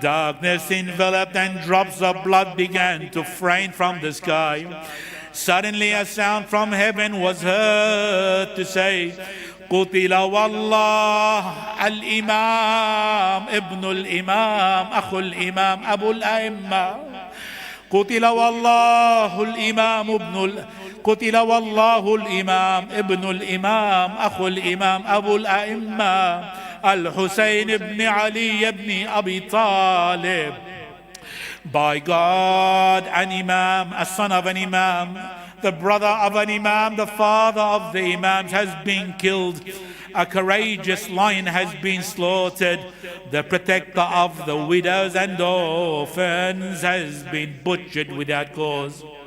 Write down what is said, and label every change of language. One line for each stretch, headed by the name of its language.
English: Darkness enveloped and drops of blood began to rain from the sky. Suddenly a sound from heaven was heard to say,
Arabic: قتل والله الإمام ابن الإمام أخو الإمام أبو الأئمة. قتل والله الإمام قتل والله الإمام ابن الإمام أخو الإمام أبو الأئمة الحسين بن علي بن أبي طالب.
English: By God, an Imam, a son of an Imam, the brother of an Imam, the father of the Imams has been killed. A courageous lion has been slaughtered. The protector of the widows and orphans has been butchered without cause.